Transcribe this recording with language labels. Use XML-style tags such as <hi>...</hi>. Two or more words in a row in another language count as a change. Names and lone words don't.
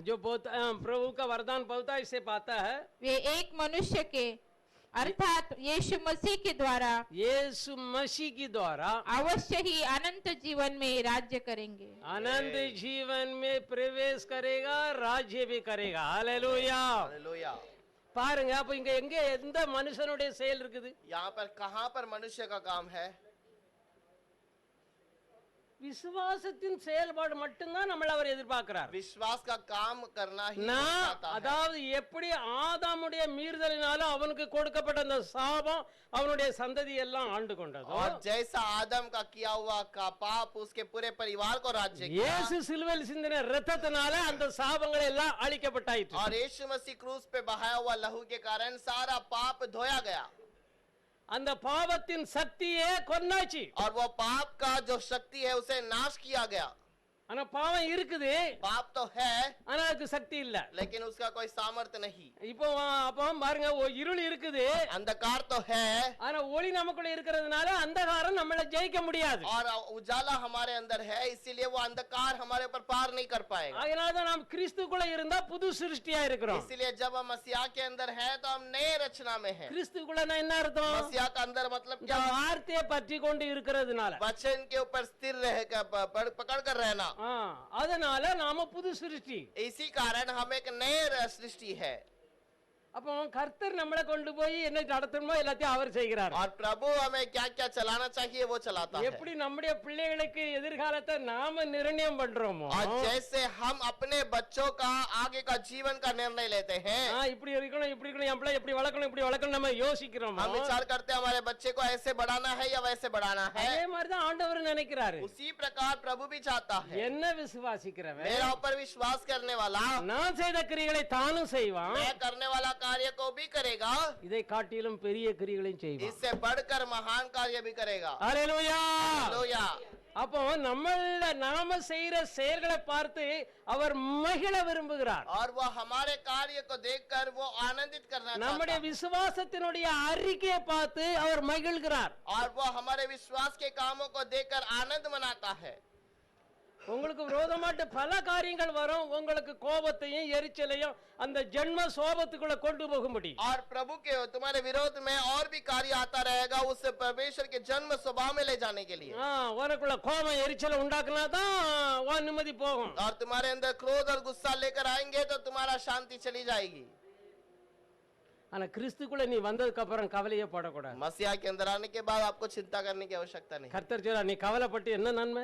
<hi>जो बहुत प्रभु का वरदान बहुताई से पाता है, वे एक मनुष्य के अर्थात यीशु मसीह के द्वारा यीशु मसीह के द्वारा अवश्य ही अनंत जीवन में राज्य करेंगे। अनंत जीवन में प्रवेश करेगा, राज्य भी करेगा। हालेलुया हालेलुया।</hi> <ta>பாருங்க, அப்ப இங்க எங்க எந்த மனுஷனுடைய செயல் இருக்குது?</ta> <hi>यहाँ पर कहाँ पर मनुष्य का काम है?</hi> <ta>விசுவாசத்தின் செயல்பாடு மட்டும்தான் நம்மள அவர் எதிர்பார்க்கிறார்।</ta> <hi>विश्वास का काम करना ही</hi> <ta>நான்</ta> <hi>चाहता है।</hi> <ta>அதாவது எப்படி ஆதாமுடைய மீறுதலினால அவனுக்கு கொடுக்கப்பட்ட அந்த சாபம் அவனுடைய சந்ததி எல்லாம் ஆண்டு கொண்டது,</ta> <hi>और जैसा आदम का किया हुआ का पाप उसके पूरे परिवार को राज्य किया,</hi> <ta>இயேசு சிலுவையில் சிந்தின இரத்தத்தினால அந்த சாபங்கள் எல்லாம் அழிக்கப்பட்டாயிற்று।</ta> <hi>और यीशु मसीह क्रूस पे बहाया हुआ लहू के कारण सारा पाप धोया गया,</hi> <ta>அந்த பாவத்தின் சக்தியே கொன்னாச்சு।</ta> <hi>और वो पाप का जो शक्ति है उसे नाश किया गया।</hi> <ta>ஆனா பாவம் இருக்குது,</ta> <hi>पाप तो है</hi> <ta>ஆனா அதுக்கு சக்தி இல்ல।</ta> <hi>लेकिन उसका कोई सामर्थ्य नहीं।</hi> <ta>இப்போ அப்போ பாருங்க, இருள் இருக்குது,</ta> <hi>अंधकार तो है,</hi> <ta>ஆனா ஒளி நமக்குள்ள இருக்கிறதுனால अंधகாரம் நம்மள ஜெயிக்க முடியாது।</ta> <hi>और उजाला हमारे अंदर है इसीलिए वो अंधकार हमारे ऊपर पार नहीं कर पाएगा।</hi> <ta>அதனால தான் நாம் கிறிஸ்துக்குள்ள இருந்தா புது சிருஷ்டியா இருக்கிறோம்।</ta> <hi>इसीलिए जब हम मसीहा के अंदर हैं तो हम नए रचना में हैं।</hi> <ta>கிறிஸ்துக்குள்ளனா என்ன அர்த்தம்?</ta> <hi>मसीहा का अंदर मतलब</hi> <ta>இந்த</ta> <hi>क्या?</hi> <ta>வார்த்தையை பற்றி கொண்டு இருக்கிறதுனால</ta> <hi>वचन के ऊपर स्थिर रह पकड़ कर रहना।</hi> <ta>அதனால நாம புது சிருஷ்டி.</ta> <hi>इसी कारण हम एक नए सृष्टि है।</hi> <ta>அப்போ கர்த்தர் நம்மளை கொண்டு போய் என்ன நடத்தணுமோ எல்லாத்தையும் அவர் செய்கிறார்.</ta> <hi>और प्रभु हमें क्या क्या चलाना चाहिए वो चलाता है।</hi> <ta>எப்படி நம்முடைய பிள்ளைகளுக்கு எதிர்காலத்தை நாம நிர்ணயம் பண்றோமோ,</ta> <hi>और जैसे हम अपने बच्चों का आगे का जीवन का निर्णय लेते हैं,</hi> <ta>இப்படி இருக்கணும் இப்படி இருக்கணும், என் பிள்ளை இப்படி வளர்க்கணும் நம்ம யோசிக்கிறோம்.</ta> <hi>हम विचार करते हैं हमारे बच्चे को ऐसे बढ़ाना है या वैसे बढ़ाना है।</hi> <ta>அதே மாதிரி தான் ஆண்டவர் நினைக்கிறாரு.</ta> <hi>उसी प्रकार प्रभु भी चाहता है।</hi> <ta>என்ன விசுவாசிக்கிறவன்</ta> <hi>मेरा ऊपर विश्वास करने वाला</hi> <ta>நான் செய்த கிரியைகளை தானும் செய்வான்,</ta> <hi>मैं करने वाला कार्य को भी करेगा,</hi> <ta>இதை காட்டிலும் பெரிய கிரியைகளையும் செய்வான்.</ta> <hi>इससे बढ़कर महान कार्य भी करेगा।</hi> <ta>ஹல்லேலூயா.</ta> <hi>हालेलुया।</hi> <ta>அப்போ நாம செய்யற செயல்களை பார்த்து அவர் மகிழ விரும்புகிறார்.</ta> <hi>और वो हमारे कार्य को देखकर वो आनंदित करना चाहता</hi> <ta>நம்முடைய</ta> <hi>है।</hi> <ta>விசுவாசத்தினுடைய அறிக்கையை பார்த்து அவர் மகிழ்கிறார்.</ta> <hi>और वो हमारे विश्वास के कामों को देखकर आनंद मनाता है।</hi> <ta>உங்களுக்கு விரோதமாட்டு பல காரியங்கள் வரும், உங்களுக்கு கோபத்தையும் எரிச்சலையும் அந்த ஜென்ம சோபத்துக்குள்ள கொண்டு போகும்படி.</ta> <hi>और प्रभु के तुम्हारे विरोध में और भी कार्य आता रहेगा, उससे परमेश्वर के जन्म स्वभाव में ले जाने के लिए।</hi> <ta>உனக்குள்ள கோபம் எரிச்சலை உண்டாக்குனா தான் உன் நிம்மதி போகும்.</ta> <hi>और तुम्हारे अंदर क्रोध और गुस्सा लेकर आएंगे तो तुम्हारा शांति चली जाएगी।</hi> <ta>ஆனா கிறிஸ்துக்குள்ள நீ வந்ததுக்கு அப்புறம் கவலையே படக்கூடாது.</ta> <hi>मसीहा के अंदर आने के बाद आपको चिंता करने की आवश्यकता नहीं।</hi> <ta>கர்த்தர் சொல்றா, நீ கவலைப்பட்டு என்ன நன்மை?</ta>